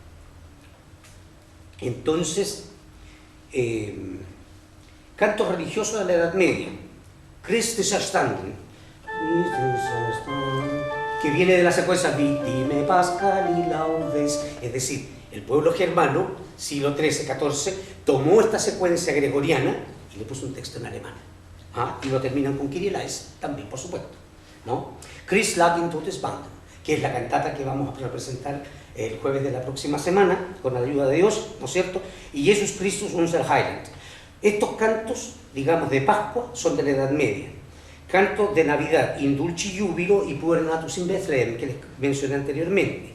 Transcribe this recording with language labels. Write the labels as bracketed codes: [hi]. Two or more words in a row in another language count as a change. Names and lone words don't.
[es] Entonces, cantos religiosos de la Edad Media, Christlicher Standen, que viene de la secuencia Victime Pascali Laudes, es decir, el pueblo germano, siglo XIII, XIV, tomó esta secuencia gregoriana y le puso un texto en alemán. Y lo terminan con [el] Κύριε ἐλέησον, [es] también, por supuesto, ¿no? Christ lag in Todesbanden, que es la cantata que vamos a representar el jueves de la próxima semana, con la ayuda de Dios, ¿no es cierto? Y Jesus Christus unser Heiland. Estos cantos, digamos, de Pascua, son de la Edad Media. Cantos de Navidad, In Dulci Jubilo y Puer Natus in Bethlehem, que les mencioné anteriormente.